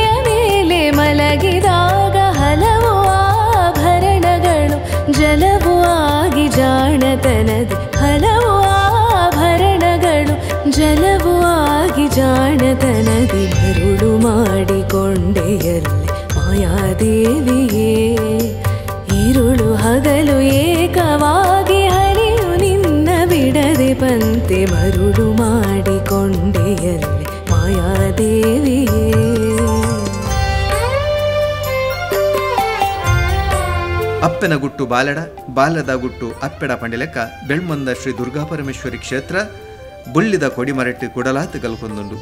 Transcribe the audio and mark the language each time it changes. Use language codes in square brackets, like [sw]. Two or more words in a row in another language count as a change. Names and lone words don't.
[kn] ಮೇಲೆ ಮಲಗಿದಾಗ, ಹಲವು ಆಭರಣಗಳು ಜಲವು ಆಗಿ ಜಾಣತನದಿ, ಹಲವು ಆಭರಣಗಳು ಜಲವು ಆಗಿ ಜಾಣತನದಿ, ಮರುಳು ಮಾಡಿಕೊಂಡೆಯಲ್ಲಿ ಮಾಯಾದೇವಿಯೇ, ಇರುಳು ಹಗಲು ಏಕವಾಗಿ ಹರಿಯು ನಿನ್ನ ಬಿಡದೆ ಪಂತೆ, ಮರುಳು ಮಾಡಿಕೊಂಡೆಯಲ್ಲಿ ಮಾಯಾದೇವಿಯೇ. [tcy] ಅಪ್ಪನ ಗುಟ್ಟು ಬಾಲಡ, ಬಾಲದ ಗುಟ್ಟು ಅಪ್ಪೆಡ ಪಂಡಿಲೆಕ್ಕ ಬೆಳ್ಮಂದ ಶ್ರೀ ದುರ್ಗಾ ಪರಮೇಶ್ವರಿ ಕ್ಷೇತ್ರ ಬುಳ್ಳಿದ ಕೊಡಿಮರಟ್ಟಿ ಕುಡಲಾತ್ ಗಲ್ಕೊಂದುಂಡು.